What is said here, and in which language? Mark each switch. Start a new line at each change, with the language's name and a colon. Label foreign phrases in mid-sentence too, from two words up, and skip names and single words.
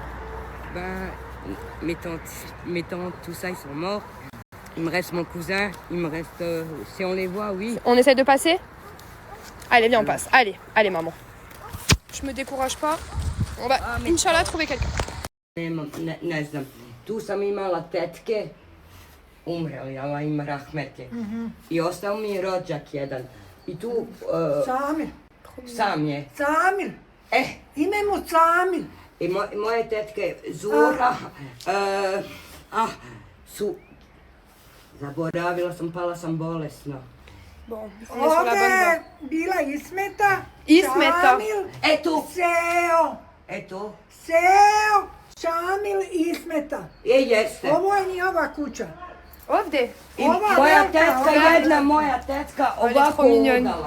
French: Ben, mes tantes, tout ça, ils sont morts. Il me reste mon cousin, il me reste... si on les voit, oui. On essaie de passer? Allez, viens, on passe. Allez, maman. Je me décourage pas. On va, Inch'Allah, trouver quelqu'un.
Bosnian: Ne znam, tu sam imala tetke, umreli, Allah ima rahmete. I ostao mi je rođak jedan. I tu... Samir. Sam je. Samir. Ime mu Samir. I moje tetke Zura, su... Zaboravila sam, pala sam bolesna.
French: Bon, on est sur la bonne voie.
Bosnian: Ovdje bila Ismeta. Ismeta. Šamil, Eto, Seo. eto. Seo, Šamil i Ismeta. Jeste. Ovo je njihova kuća. Ovdje? I moja tetka, jedna moja tetka ovako udala.